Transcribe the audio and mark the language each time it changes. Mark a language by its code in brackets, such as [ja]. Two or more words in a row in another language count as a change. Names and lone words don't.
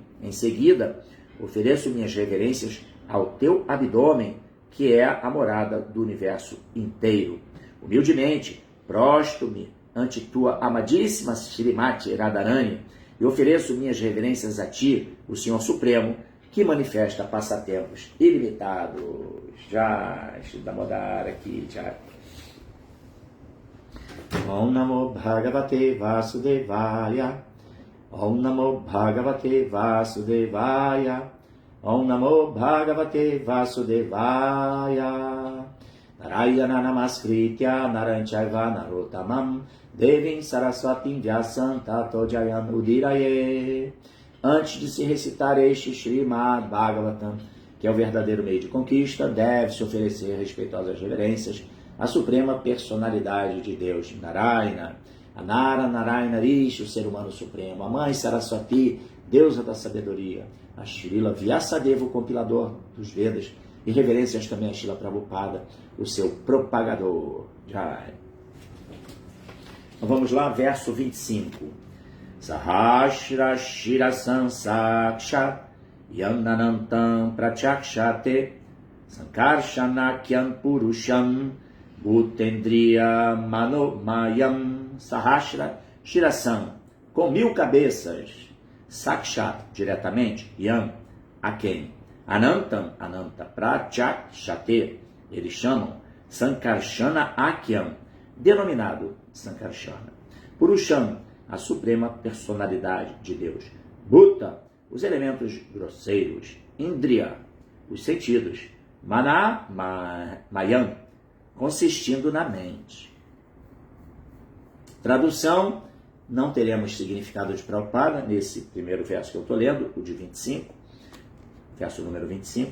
[pt] Em seguida, ofereço minhas reverências ao Teu abdômen, que é a morada do universo inteiro. Humildemente, prostro-me ante tua amadíssima Shrimati Radharani e ofereço minhas reverências a ti, o Senhor Supremo, que manifesta passatempos ilimitados. [hi] जय श्री दामोदर की जय. [sa] ॐ नमो भगवते वासुदेवाय. ॐ नमो भगवते वासुदेवाय. ॐ नमो भगवते वासुदेवाय. नारायण नमस्कृत्य नरञ्चैव नरोत्तमम् देवीं सरस्वतीं व्यासं ततो जयम् उदीरये. [pt] Antes de se recitar este Srimad Bhagavatam, que é o verdadeiro meio de conquista, deve-se oferecer respeitosas reverências à suprema personalidade de Deus, Narayana, a Nara Narayana Rishi, o ser humano supremo, a mãe Saraswati, deusa da sabedoria, a Srila Vyasadeva, o compilador dos Vedas, e reverências também a Srila Prabhupada, o seu propagador. Jai. Então vamos lá, verso 25. [sa] सहस्र शिर संसक्ष यनानन्तं प्रचक्षते सङ्कर्षणाख्यं पुरुषं भूतेन्द्रिय मनोमयम्. सहस्र शिरसं, [pt] com 1000 cabeças. Sakshat, diretamente. Yam, a quem? [sa] अनन्तं, अनन्त, प्रचक्षते, [pt] eles chamam [sa] सङ्कर्षण आख्यं, [pt] denominado Sankarshana. Purusham, a suprema personalidade de Deus. Bhuta, os elementos grosseiros. Indriya, os sentidos. [sa] मन, मयम्, [pt] consistindo na mente. Tradução, não teremos significado de Prabhupada nesse primeiro verso que eu estou lendo, o de 25, verso número 25.